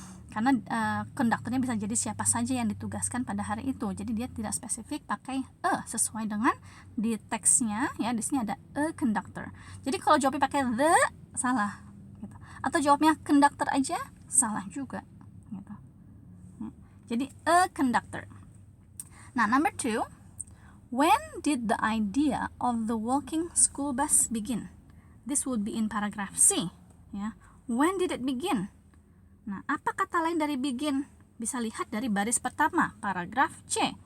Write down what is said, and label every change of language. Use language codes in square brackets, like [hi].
[id] Karena konduktornya bisa jadi siapa saja yang ditugaskan pada hari itu. Jadi dia tidak spesifik pakai sesuai dengan di teksnya ya. Di sini ada a conductor. Jadi kalau jawabnya pakai the salah gitu. Atau jawabnya conductor aja salah juga gitu. Jadi a conductor. [en] Nah, number 2, when did the idea of the walking school bus begin? This would be in paragraph C ya. When did it begin? [id] Nah, apa kata lain dari begin? Bisa lihat dari baris pertama, paragraf C.